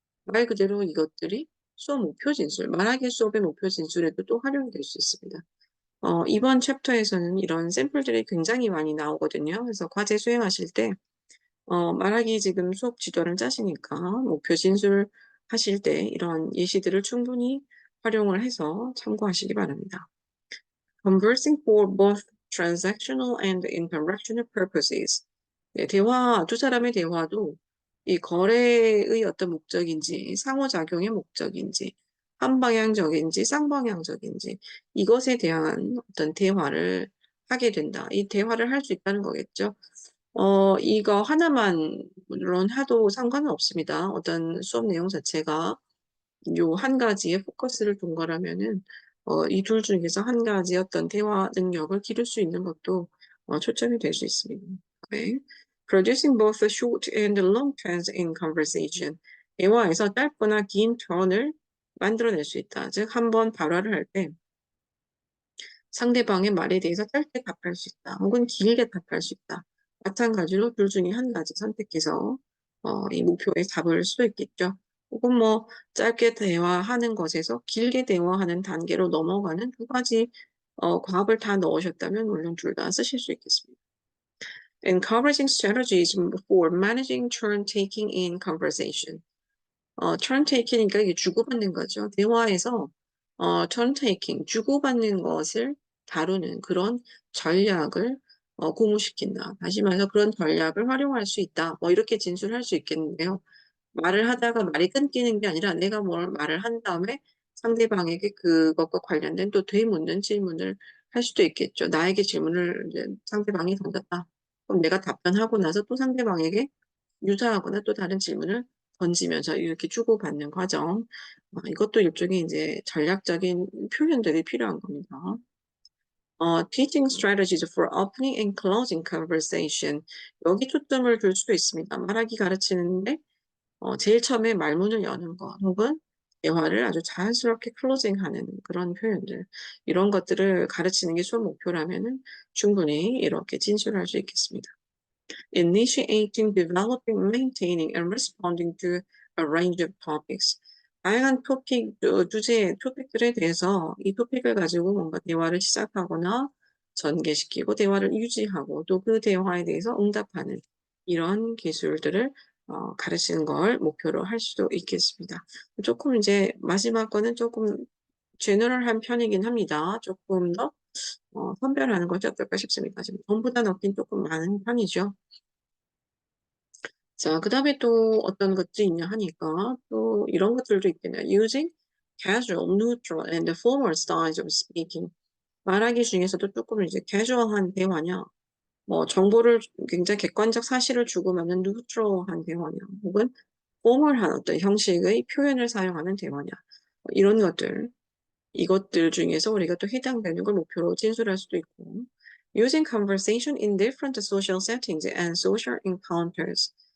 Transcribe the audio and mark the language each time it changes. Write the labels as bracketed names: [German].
[Korean] 말 그대로 이것들이 수업 목표 진술, 말하기 수업의 목표 진술에도 또 활용이 될 수 있습니다. 이번 챕터에서는 이런 샘플들이 굉장히 많이 나오거든요. 그래서 과제 수행하실 때 말하기 지금 수업 지도를 짜시니까 목표 진술 하실 때 이런 예시들을 충분히 활용을 해서 참고하시기 바랍니다. [English] Conversing for both transactional and interactional purposes. [Korean] 네, 두 사람의 대화도 이 거래의 어떤 목적인지, 상호작용의 목적인지, 한방향적인지, 쌍방향적인지, 이것에 대한 어떤 대화를 하게 된다. 이 대화를 할 수 있다는 거겠죠. 이거 하나만 물론 해도 상관은 없습니다. 어떤 수업 내용 자체가 요 한 가지에 포커스를 둔 거라면은, 이 둘 중에서 한 가지 어떤 대화 능력을 기를 수 있는 것도 초점이 될 수 있습니다. 네. [English] Producing both the short and the long turns in conversation. [Korean] 대화에서 짧거나 긴 턴을 만들어낼 수 있다. 즉, 한번 발화를 할 때 상대방의 말에 대해서 짧게 답할 수 있다. 혹은 길게 답할 수 있다. 마찬가지로 둘 중에 한 가지 선택해서 이 목표에 잡을 수도 있겠죠. 혹은 뭐 짧게 대화하는 것에서 길게 대화하는 단계로 넘어가는 두 가지 과업을 다 넣으셨다면 물론 둘 다 쓰실 수 있겠습니다. [English] Encouraging strategies for managing turn taking in conversation. [Korean] turn taking이니까 이게 주고받는 거죠. 대화에서 turn taking, 주고받는 것을 다루는 그런 전략을 고무시킨다. 다시 말해서 그런 전략을 활용할 수 있다. 뭐 이렇게 진술할 수 있겠는데요. 말을 하다가 말이 끊기는 게 아니라 내가 뭘 말을 한 다음에 상대방에게 그것과 관련된 또 되묻는 질문을 할 수도 있겠죠. 나에게 질문을 이제 상대방이 던졌다. 그럼 내가 답변하고 나서 또 상대방에게 유사하거나 또 다른 질문을 던지면서 이렇게 주고받는 과정. 이것도 일종의 이제 전략적인 표현들이 필요한 겁니다. [English] Teaching strategies for opening and closing conversation. [Korean] 여기 초점을 둘 수도 있습니다. 말하기 가르치는데 제일 처음에 말문을 여는 것 혹은 대화를 아주 자연스럽게 클로징하는 그런 표현들 이런 것들을 가르치는 게 수업 목표라면은 충분히 이렇게 진술할 수 있겠습니다. [English] Initiating, developing, maintaining, and responding to a range of topics. [Korean] 다양한 토픽들에 대해서 이 토픽을 가지고 뭔가 대화를 시작하거나 전개시키고 대화를 유지하고 또 그 대화에 대해서 응답하는 이런 기술들을 가르치는 걸 목표로 할 수도 있겠습니다. 조금 이제 마지막 거는 조금 제너럴한 편이긴 합니다. 조금 더 선별하는 것이 어떨까 싶습니다. 지금 전보다 넣긴 조금 많은 편이죠. 자, 그 다음에 또 어떤 것들이 있냐 하니까 또 이런 것들도 있겠네요. [English] Using casual, neutral, and formal styles of speaking. [Korean] 말하기 중에서도 조금 이제 캐주얼한 대화냐, 뭐 정보를 굉장히 객관적 사실을 주고받는 뉴트럴한 대화냐, 혹은 포멀한 어떤 형식의 표현을 사용하는 대화냐, 이런 것들, 이것들 중에서 우리가 또 해당되는 걸 목표로 진술할 수도 있고, [English] using conversation in different social settings and social encounters.